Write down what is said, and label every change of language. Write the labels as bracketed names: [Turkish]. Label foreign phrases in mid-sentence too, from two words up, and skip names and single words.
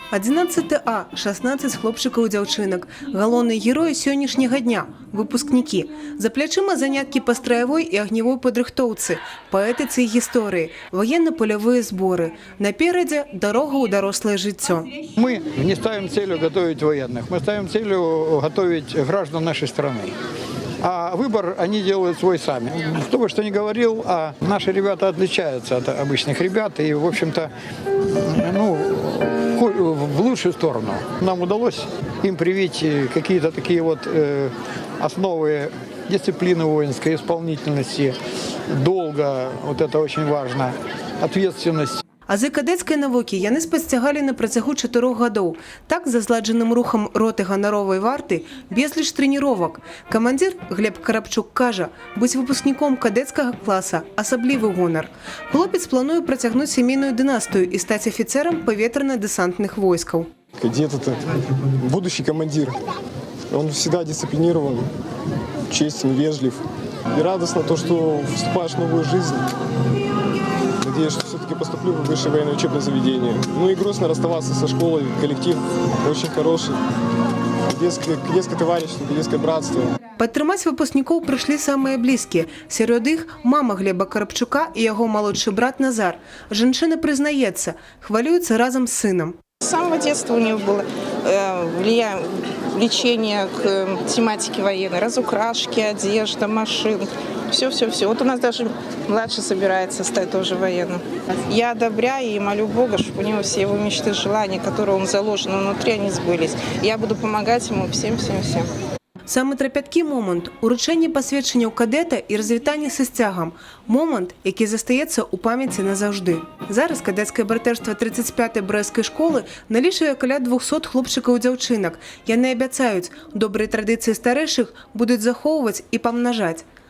[Belarusian] 11А, 16 хлопчыкаў і дзяўчынак. Галоўныя героі сённяшняга дня – выпускнікі. За плячыма заняткі па страявой і агнявой падрыхтоўцы, паэтыцы і гісторыі, [Russian] военно-полевые сборы. [Belarusian] Наперадзе дарога ў дарослае жыццё. [Russian] Мы не ставим целью готовить военных, мы ставим целью готовить граждан нашей страны. А выбор они делают свой сами. Кто бы что ни говорил, а наши ребята отличаются от обычных ребят. И, в общем-то, в лучшую сторону. Нам удалось им привить какие-то такие вот основы дисциплины воинской, исполнительности, долга, вот это очень важно, ответственность. [Belarusian] Азы кадэцкай навукі яны спасцягалі на працягу 4 гадоў. Так, за зладжаным рухам роты ганаровай варты, безліч трэніровак. Камандзір Глеб Карапчук кажа, быць выпускніком кадэцкага класа – асаблівы гонар. Хлопец плануе працягнуць сямейную дынастыю і стаць афіцерам паветрана-дэсантных войскаў. [Russian] Кадет – это будущий командир. Он всегда дисциплинирован, честен, вежлив. И радостно то, что вступаешь в новую жизнь. Надеюсь, что все-таки поступлю в высшее военное учебное заведение. Ну и грустно расставаться со школой, коллектив очень хороший. Кадетское товарищество, кадетское братство. [Belarusian] Падтрымаць выпускнікоў прыйшлі самыя блізкія. Сярод іх мама Глеба Карапчука і яго малодшы брат Назар. Жанчына прызнаецца, хвалюецца разам з сынам. [Russian] С самого детства у него было влечение к тематике военной. Разукрашки, одежда, машин. Все. Вот у нас даже младший собирается стать тоже военным. Я одобряю и молю Бога, чтобы у него все его мечты, желания, которые он заложен внутри, они сбылись. Я буду помогать ему всем. [Belarusian] Самы трапяткі момант – уручэнне пасведчанняў кадэта і развітанне са сцягам. Момант, які застаецца ў памяці назаўжды. Зараз кадэцкае братэрства 35-й брэсцкай школы налічвае каля 200 хлопчыкаў і дзяўчынак. Яны абяцаюць, добрыя традыцыі старэйшых будуць захоўваць і памнажаць.